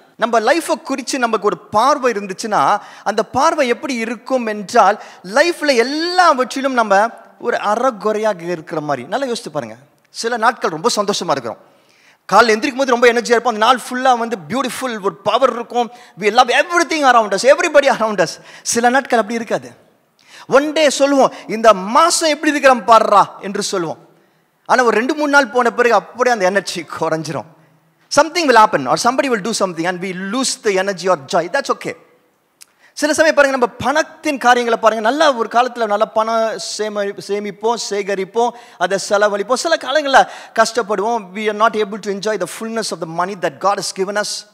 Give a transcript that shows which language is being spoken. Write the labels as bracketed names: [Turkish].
[Tamil] நம்ம லைஃபை குறித்து நமக்கு ஒரு பார்வை இருந்துச்சுன்னா அந்த பார்வை எப்படி இருக்கும் என்றால், லைஃப்பில் எல்லாவற்றிலும் நம்ம ஒரு அறகுறையாக இருக்கிற மாதிரி. நல்லா யோசித்து பாருங்க. சில நாட்கள் ரொம்ப சந்தோஷமாக இருக்கிறோம், காலையில் எந்திரிக்கும் போது ரொம்ப எனர்ஜியாக இருப்போம், அந்த நாள் ஃபுல்லாக பியூட்டிஃபுல் ஒரு பவர் இருக்கும். [English] we love everything around us, everybody around us. [Tamil] சில நாட்கள் அப்படி இருக்காது. ஒன் டே சொல்லுவோம், இந்த மாதம் எப்படி இருக்கிறோம் பாடுறா என்று சொல்லுவோம். ஆனால் ஒரு 2-3 நாள் போன பிறகு அப்படியே அந்த எனர்ஜி குறைஞ்சிரும். [English] something will happen or somebody will do something and we lose the energy or joy. That's okay. [Tamil] சில சமயம் பாருங்கள், நம்ம பணத்தின் காரியங்களை பாருங்கள். நல்ல ஒரு காலத்தில் நல்ல பணம் சேமிப்போம், சேகரிப்போம், அதை செலவழிப்போம். சில காலங்களில் கஷ்டப்படுவோம். [English] we are not able to enjoy the fullness of the money that God has given us.